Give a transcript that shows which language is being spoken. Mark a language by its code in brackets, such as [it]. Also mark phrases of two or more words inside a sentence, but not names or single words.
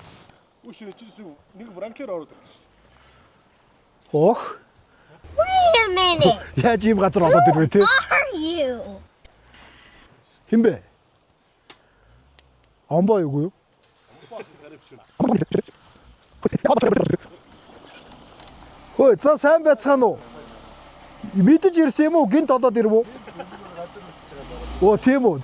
[mn] Үгүй нэг франклер ороод ирлээ. Ох. [en] Wait a minute. minute. [mn] Яаж ийм газар олоод ирвэ те? [en] Are you? [mn] Хин бэ? Амбаа юу юу? Хөөе, за сайн байцгаана уу? Мэдэж ирсэн юм уу? Гинт олоод ирв үү? Оо, тийм үү.